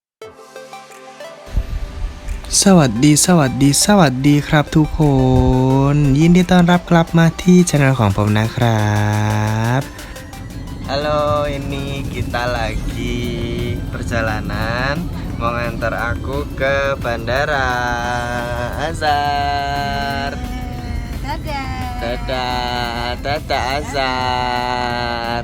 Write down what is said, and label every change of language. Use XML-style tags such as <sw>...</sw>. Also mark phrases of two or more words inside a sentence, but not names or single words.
<th>สวัสดีครับทุกคนยินดีต้อนรับกลับมาที่ช่องของผมนะครับ</th> <id>Halo, ini kita lagi perjalanan mau ngantar aku ke bandara. Azhar. Dadah Azhar.</id>